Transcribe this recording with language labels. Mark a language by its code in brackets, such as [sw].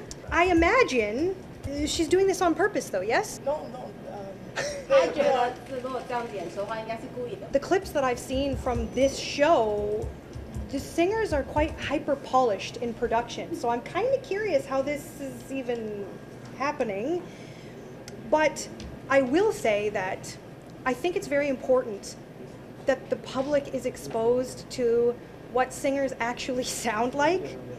[en] I imagine she's doing this on purpose, though, yes? No. [zh] 他觉得如果这样演说的话，应该是故意的。 [en] The clips that I've seen from this show, the singers are quite hyper polished in production. So I'm kind of curious how this is even happening. But I will say that I think it's very important that the public is exposed to what singers actually sound like.